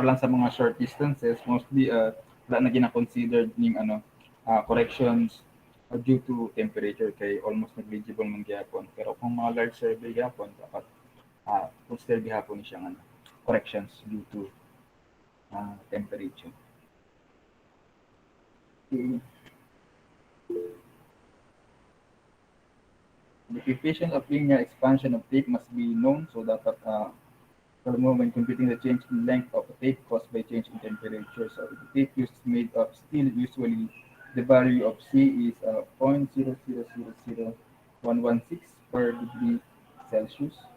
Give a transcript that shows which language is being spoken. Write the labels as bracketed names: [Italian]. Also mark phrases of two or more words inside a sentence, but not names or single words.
[Cebuano] lang sa mga [English] short distances, [Cebuano] mostly wala na gina-considered ning [English] corrections due to temperature [Cebuano] kay [English] almost negligible [Cebuano] man gyapon. Pero kung mga [English] large survey [Cebuano] gyapon, dapat consider gyapon ni siyang [English] corrections due to temperature. Okay. The coefficient of linear expansion of tape must be known, so dapat furthermore, when computing the change in length of a tape caused by change in temperature, so if the tape used is made of steel, usually the value of C is 0.0000116 per degree Celsius.